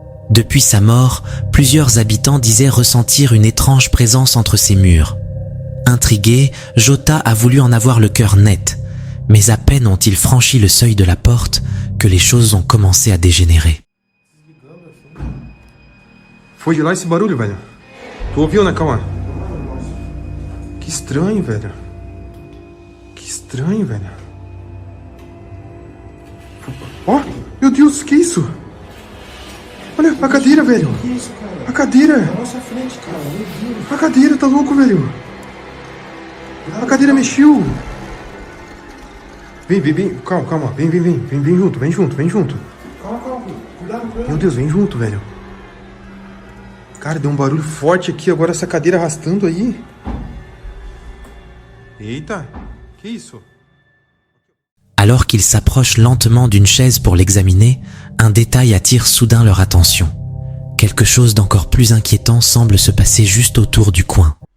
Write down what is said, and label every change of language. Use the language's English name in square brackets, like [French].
[French] Depuis sa mort, plusieurs habitants disaient ressentir une étrange présence entre ses murs. Intrigué, Jota a voulu en avoir le cœur net, mais à peine ont-ils franchi le seuil de la porte que les choses ont commencé à dégénérer. [Portuguese] Foi de lá esse barulho, velho. Tu ouviu, né, Cauã? Que estranho, velho. Que estranho, velho. Ó, meu Deus, que isso? Olha, a cadeira, velho. A cadeira. A cadeira, tá louco, velho. A cadeira mexeu. Vem, calma. Vem junto. Meu Deus, vem junto, velho. Cara, deu um barulho forte aqui, agora essa cadeira arrastando aí. Eita, que isso? [French] Alors qu'ils s'approchent lentement d'une chaise pour l'examiner, un détail attire soudain leur attention. Quelque chose d'encore plus inquiétant semble se passer juste autour du coin.